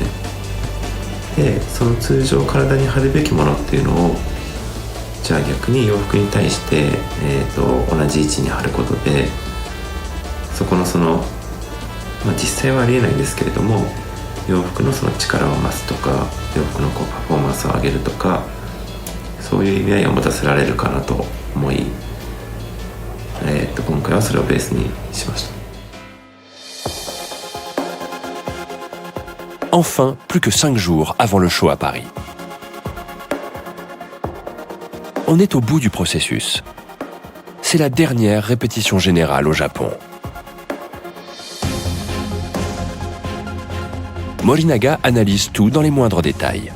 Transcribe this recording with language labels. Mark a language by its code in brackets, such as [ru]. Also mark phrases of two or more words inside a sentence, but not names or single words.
[ja] でその通常体に貼るべきものっていうのをじゃあ逆に洋服に対して、同じ位置に貼ることでそこのその、実際はありえないんですけれども洋服のその力を増すとか洋服のこうパフォーマンスを上げるとかそういう意味合いを持たせられるかなと思い、今回はそれをベースにしました。 [fr] Enfin, plus que 5 jours avant le show à Paris. On est au bout du processus. C'est la dernière répétition générale au Japon. Morinaga analyse tout dans les moindres détails.